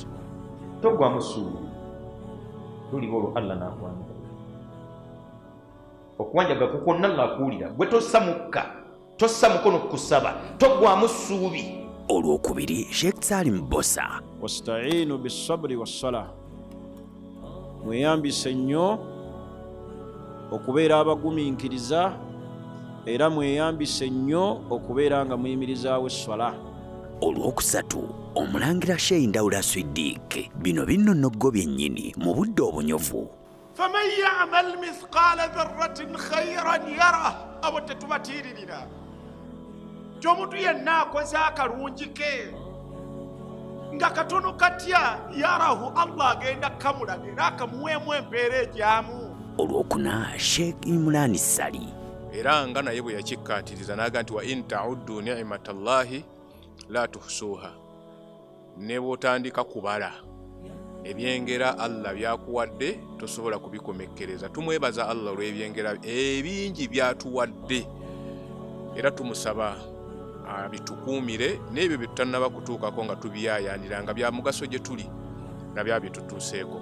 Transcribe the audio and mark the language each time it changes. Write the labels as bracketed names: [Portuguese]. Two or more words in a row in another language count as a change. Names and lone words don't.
[Ganda] Togwamu ssuubi luliba olwo Allah n'akwanja. Okuwanjaga kuko nalla akuwulira gwe tossa mukono kusaba togwamu ssuubi. Olwokubiri Sheikh Salim Bosa. [Arabic] Wasta'inu bis-sabri was-salah. [Ganda] Mweyambise nnyo okubeera abagumiikiriza era mweyambise nnyo okubeera nga muyimirizaawo esswala. Olwokusatu Omulangira Sheikh Ndawula Siddiq. Bino binnonogo byennyini mu budde obunyovu. [Arabic] فمن يعمل مثقال ذرة خيرا يره [Ganda] abo tetubatiiririra ky'omuntu yenna akoze akalungi ke nga katono katya yarahu Allah agenda kamulaga era akamuweemu empeera ejyamu. Olwokuna Sheikh Imran Sali. Era nga naye bwe yakikkaatiriza n'aga nti [Arabic] وإن تعدوا نعمة الله لا تحصوها. [Ganda] Ne bw'otandika kubala ebyengera Allah byakuwadde tosobola kubikomekkereza. Tumwebaza Allah olw'ebyengera ebingi byatuwadde era tumusaba abitukuumire n'ebyo bye tutannaba kutuukako nga tubiyaayaanira nga bya mugaso gye tuli na bya bye tutuuseeko.